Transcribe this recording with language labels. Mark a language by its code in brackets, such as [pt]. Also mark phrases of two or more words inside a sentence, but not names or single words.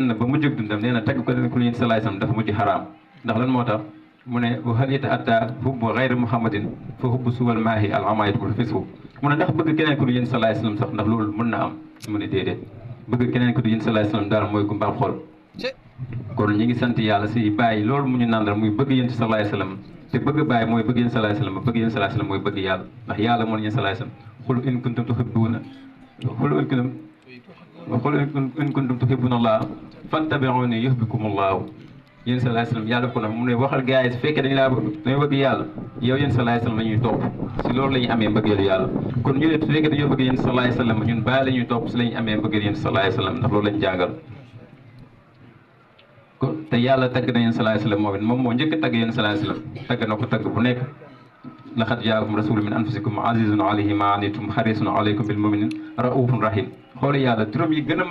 [wo] na ba mujjug dundam nee na tagg ko ku yéen [ar] صلى الله عليه وسلم [wo] dafa mujj xaraam ndax lan moo tax mu ne [ar] وهل يتأتى حب غير محمد فحب سواه ما هي العماية كل فسق [wo] mu ne ndax bëgg keneen ku yéen [ar] صلى الله عليه وسلم [wo] sax ndax loolu mën na am mu ne déedéet bëgg keneen ku yéen [ar] صلى الله عليه وسلم [wo] daal mooy gumbaam xol kon ñi ngi sant yàlla si bàyyi loolu mu ñu nandal muy bëgg yéen [ar] صلى الله عليه وسلم [wo] te bëgg bàyyi mooy bëgg yéen [ar] صلى الله عليه وسلم [wo] bëgg yéen [ar] صلى الله عليه وسلم [wo] mooy bëgg yàlla ndax yàlla moo ne yéen [ar] صلى الله عليه وسلم قل إن كنتم تحبون قل إن كنتم تحبون الله فاتبعوني يحببكم الله [wo] yéen [ar] صلى الله عليه وسلم [wo] yàlla ko na mu ne waxal gars yi su fekkee dañoo bëgg yàlla yow yéen [ar] صلى الله عليه وسلم [wo] la ñuy topp si loolu la ñuy amee mbëggeelu yàlla kon ñu ne su fekkee dañoo bëgg yéen [ar] صلى الله عليه وسلم [wo] ñun bàyyi la ñuy topp si la ñuy amee mbëggeelu yéen [ar] صلى الله عليه وسلم [wo] ndax loolu lañ jàngal kon te yàlla tagg na yéen [ar] صلى الله عليه وسلم [wo] moom moo njëkk a tagg yéen [ar] صلى الله عليه وسلم [wo] tagg na ko tagg bu nekk [ar] لقد جاءكم رسول من أنفسكم عزيز عليه ما عنتم حريص عليكم بالمؤمنين رءوف رحيم [wo] xooli yàlla turam yi gën a